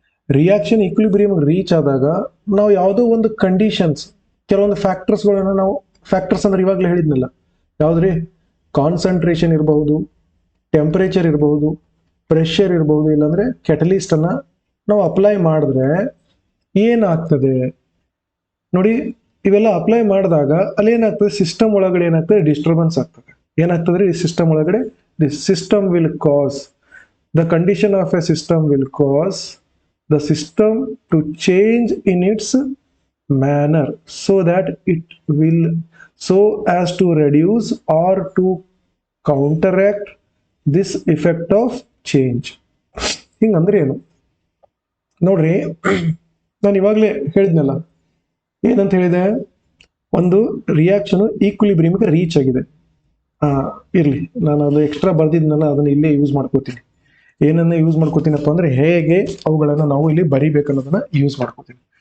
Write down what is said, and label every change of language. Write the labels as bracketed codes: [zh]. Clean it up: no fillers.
[kn] Reaction equilibrium reach ಆದಾಗ ನಾವು ಯಾವುದೋ ಒಂದು ಕಂಡೀಷನ್ಸ್, ಕೆಲವೊಂದು ಫ್ಯಾಕ್ಟರ್ಸ್ಗಳನ್ನ ನಾವು, ಫ್ಯಾಕ್ಟರ್ಸ್ ಅಂದ್ರೆ ಇವಾಗಲೇ ಹೇಳಿದ್ನಲ್ಲ, ಯಾವ್ದ್ರಿ, ಕಾನ್ಸಂಟ್ರೇಷನ್ ಇರಬಹುದು, ಟೆಂಪರೇಚರ್ ಇರಬಹುದು, ಪ್ರೆಷರ್ ಇರಬಹುದು, ಇಲ್ಲಾಂದ್ರೆ ಕೆಟಲಿಸ್ಟ್ ಅನ್ನ ನಾವು ಅಪ್ಲೈ ಮಾಡಿದ್ರೆ ಏನಾಗ್ತದೆ ನೋಡಿ. ಇವೆಲ್ಲ ಅಪ್ಲೈ ಮಾಡಿದಾಗ ಅಲ್ಲಿ ಏನಾಗ್ತದೆ, ಸಿಸ್ಟಮ್ ಒಳಗಡೆ ಏನಾಗ್ತದೆ, ಡಿಸ್ಟರ್ಬೆನ್ಸ್ ಆಗ್ತದೆ. ಏನಾಗ್ತದೆ ರೀ, ಸಿಸ್ಟಮ್ ಒಳಗಡೆ [en] System will cause, the condition of a system will cause the system to change in its manner so that it will, so as to reduce or to counteract this effect of change. [kn] ಹಿಂಗಂದ್ರೆ ಏನು ನೋಡ್ರಿ, ನಾನು ಇವಾಗಲೇ ಹೇಳಿದ್ನಲ್ಲ, ಏನಂತ ಹೇಳಿದೆ, ಒಂದು reaction ಈಕ್ವಿಲಿಬ್ರಿಯಂಗೆ reach ಆಗಿದೆ. ಇರ್ಲಿ, ನಾನು ಅದು ಎಕ್ಸ್ಟ್ರಾ ಬರ್ದಿದ್ನಲ್ಲ, ಅದನ್ನ ಇಲ್ಲೇ ಯೂಸ್ ಮಾಡ್ಕೋತೀನಿ. ಏನನ್ನ ಯೂಸ್ ಮಾಡ್ಕೋತೀನಪ್ಪ ಅಂದ್ರೆ, ಹೇಗೆ ಅವುಗಳನ್ನ ನಾವು ಇಲ್ಲಿ ಬರಿಬೇಕನ್ನೋದನ್ನ ಯೂಸ್ ಮಾಡ್ಕೋತೀನಿ.